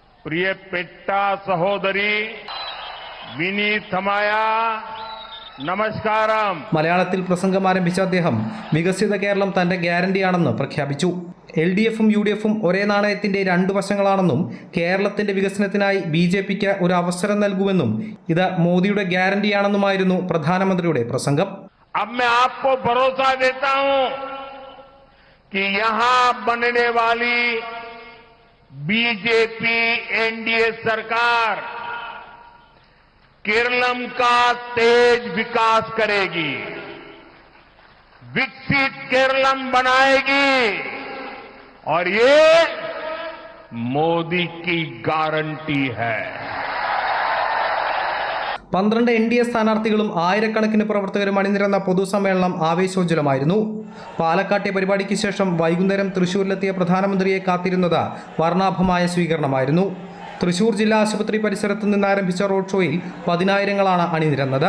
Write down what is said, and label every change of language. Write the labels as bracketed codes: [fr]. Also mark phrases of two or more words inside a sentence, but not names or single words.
[ml] പ്രിയപ്പെട്ട സഹോദരി വിനീതമയ നമസ്കാരം. മലയാളത്തിൽ പ്രസംഗം ആരംഭിച്ച അദ്ദേഹം വികസിത കേരളം തന്റെ ഗ്യാരണ്ടിയാണെന്ന് പ്രഖ്യാപിച്ചു. LDFും UDFും ഒരേ നാണയത്തിന്റെ രണ്ട് വശങ്ങളാണെന്നും കേരളത്തിന്റെ വികസനത്തിനായി BJPക്ക് ഒരു അവസരം നൽകുമെന്നും ഇത് മോദിയുടെ ഗ്യാരണ്ടിയാണെന്നുമായിരുന്നു പ്രധാനമന്ത്രിയുടെ പ്രസംഗം. [hi] अब मैं आपको भरोसा देता हूं कि यहां बनने वाली BJP NDA सरकार केरलम का तेज विकास करेगी, विकसित केरलम बनाएगी और ये मोदी की गारंटी है. [ml] 12 NDA സ്ഥാനാർത്ഥികളും ആയിരക്കണക്കിന് പ്രവർത്തകരും അണിനിരന്ന പൊതുസമ്മേളനം ആവേശോജ്വലമായിരുന്നു. പാലക്കാട്ടെ പരിപാടിക്ക് ശേഷം വൈകുന്നേരം തൃശൂരിലെത്തിയ പ്രധാനമന്ത്രിയെ കാത്തിരുന്നത് വർണ്ണാഭമായ സ്വീകരണമായിരുന്നു. തൃശൂർ ജില്ലാ ആശുപത്രി പരിസരത്ത് നിന്ന് ആരംഭിച്ച റോഡ് ഷോയിൽ 10,000-ങ്ങളാണ് അണിനിരന്നത്.